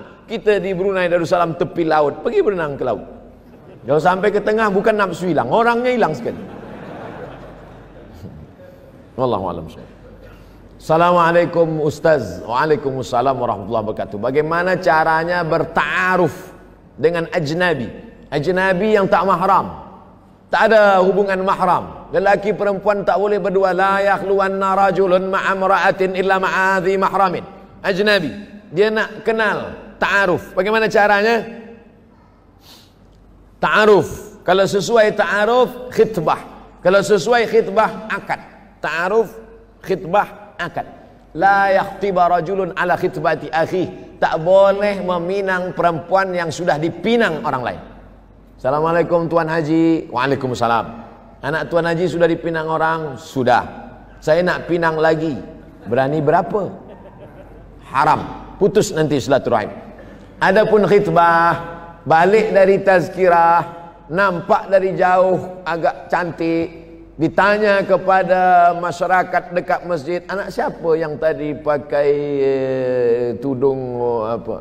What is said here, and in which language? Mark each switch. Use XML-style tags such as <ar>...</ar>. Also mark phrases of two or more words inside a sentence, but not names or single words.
<ms>Kita di Brunei Darussalam tepi laut, pergi berenang ke laut. Kalau sampai ke tengah bukan nafsu hilang, orangnya hilang sekali.</ms> <ar>والله أعلم. السلام عليكم أستاذ. وعليكم السلام ورحمة الله وبركاته.</ar> <ms>Bagaimana caranya berta'aruf dengan ajnabi? Ajnabi yang tak mahram. Tak ada hubungan mahram. Lelaki perempuan tak boleh berdua.</ms> <ar>لا يخلون رجل مع امرأة إلا مع ذي محرم.</ar> <ms>Ajnabi. Dia nak kenal, ta'aruf. Bagaimana caranya? Ta'aruf. Kalau sesuai ta'aruf, khitbah. Kalau sesuai khitbah, akad. Ta'aruf, khitbah, akad.</ms> <ar>لا يخطب رجل على خطبة أخيه.</ar> <ms>Tak boleh meminang perempuan yang sudah dipinang orang lain. Assalamualaikum Tuan Haji. Waalaikumsalam. Anak Tuan Haji sudah dipinang orang? Sudah. Saya nak pinang lagi. Berani berapa? Haram. Putus nanti silaturahim. Adapun khitbah, balik dari tazkirah, nampak dari jauh agak cantik, ditanya kepada masyarakat dekat masjid, anak siapa yang tadi pakai tudung apa?</ms>